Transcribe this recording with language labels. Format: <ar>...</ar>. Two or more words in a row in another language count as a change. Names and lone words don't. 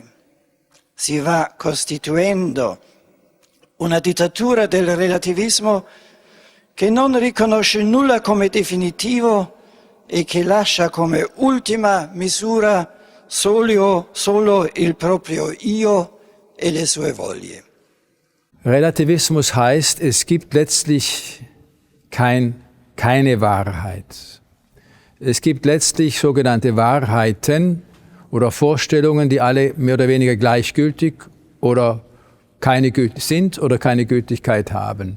<it>Si va costituendo una dittatura del relativismo che non riconosce nulla come definitivo e che lascia come ultima misura solo il proprio io e le sue voglie.</it> <de>Relativismus heißt, es gibt letztlich keine Wahrheit. Es gibt letztlich sogenannte Wahrheiten oder Vorstellungen, die alle mehr oder weniger gleichgültig oder sind oder keine Gültigkeit haben.</de>